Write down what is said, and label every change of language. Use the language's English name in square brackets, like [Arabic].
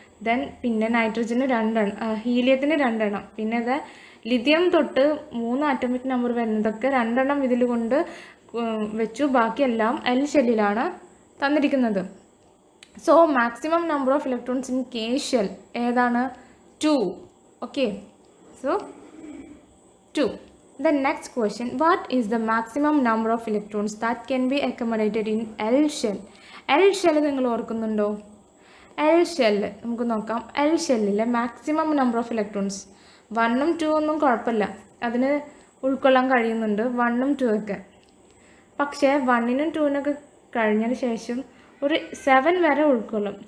[Malayalam] Then പിന്നെ നൈട്രജന് 2, ഹീലിയത്തിന് 2. പിന്നെ lithium തൊട്ട് 3 ആറ്റോമിക് നമ്പർ വരുന്നതൊക്കെ 2 ഇതിൽ കൊണ്ട് വെച്ചു, ബാക്കിയെല്ലാം എൽ ഷെല്ലിലാണ് തന്നിരിക്കുന്നത്. [English] So maximum number of electrons in K shell ഏതാണ്? 2. Okay, so 2. The next question, what is the maximum number of electrons that can be accommodated in L shell? [Malayalam] L shell നിങ്ങൾ ഓർക്കുന്നുണ്ടോ? L shell നമുക്ക് നോക്കാം. L ഷെല്ലിലെ [English] maximum number of electrons [Malayalam] 1ഉം 2 ഒന്നും കുഴപ്പമില്ല, അതിന് ഉൾക്കൊള്ളാൻ കഴിയുന്നുണ്ട് 1ഉം 2 ഒക്കെ. പക്ഷേ 1നും 2നൊക്കെ കഴിഞ്ഞതിന് ശേഷം ഒരു 7 വരെ ഉൾക്കൊള്ളും.